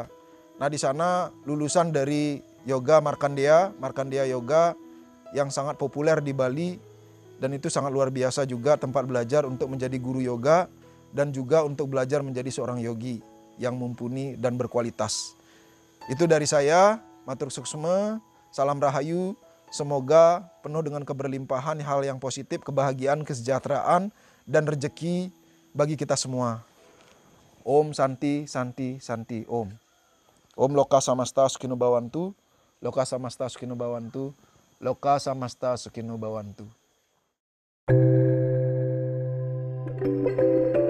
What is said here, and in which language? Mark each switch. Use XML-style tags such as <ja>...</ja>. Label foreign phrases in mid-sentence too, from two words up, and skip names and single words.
<id>Nah, di sana lulusan dari yoga Markandeya Yoga yang sangat populer di Bali, dan itu sangat luar biasa juga tempat belajar untuk menjadi guru yoga dan juga untuk belajar menjadi seorang yogi yang mumpuni dan berkualitas. Itu dari saya.</id> <ban>Matur suksma,</ban> <id>salam rahayu, semoga penuh dengan keberlimpahan hal yang positif, kebahagiaan, kesejahteraan, dan rezeki bagi kita semua.</id> <sa>Om Santi, Santi, Santi, Om. Om Loka Samasta Sukino Bawantu, Loka Samasta Sukino Bawantu, Loka Samasta Sukino Bawantu.</sa>